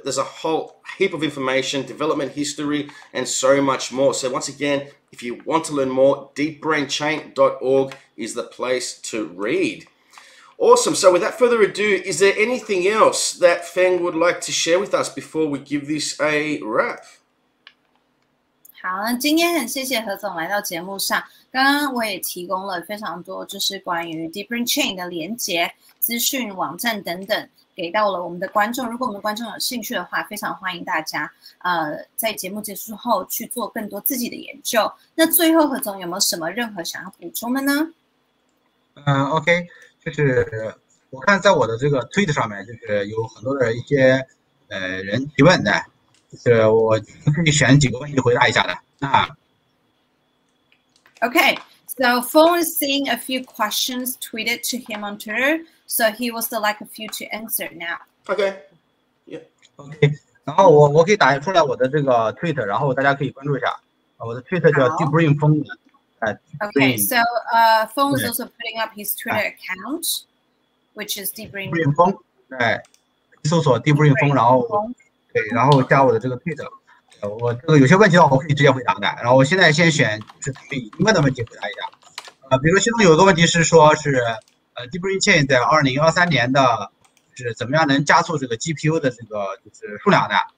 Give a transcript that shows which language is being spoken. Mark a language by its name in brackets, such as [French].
[English] There's a whole heap of information, development history, and so much more. So once again, if you want to learn more, deepbrainchain.org is the place to read. Awesome. So without further ado, is there anything else that Feng would like to share with us before we give this a wrap? [Chinese] 好，那今天很谢谢何总来到节目上。刚刚我也提供了非常多，就是关于 DeepBrain Chain 的连结、资讯、网站等等，给到了我们的观众。如果我们的观众有兴趣的话，非常欢迎大家在节目结束后去做更多自己的研究。那最后何总有没有什么任何想要补充的呢？OK， 就是我看在我的这个 Twitter 上面，就是有很多的一些人提问的。就是我可以选几个问题回答一下的。 [English] Okay, so Feng is seeing a few questions tweeted to him on Twitter, so he will select a few to answer now. Okay, yeah. [Chinese] Okay, 然后我可以打出来我的这个 Twitter， 然后大家可以关注一下。我的 Twitter 叫 DeepBrain 风。 [English] Okay, so Feng is also putting up his Twitter account, which is DeepBrain [Chinese] 风。搜索 DeepBrain 风，然后。对，然后加我的这个 Twitter， 我这个有些问题的话，我可以直接回答的。然后我现在先选就是对疑问的问题回答一下。比如说其中有一个问题是说是DeepBrain Chain 在2013年的，是怎么样能加速这个 GPU 的这个就是数量的？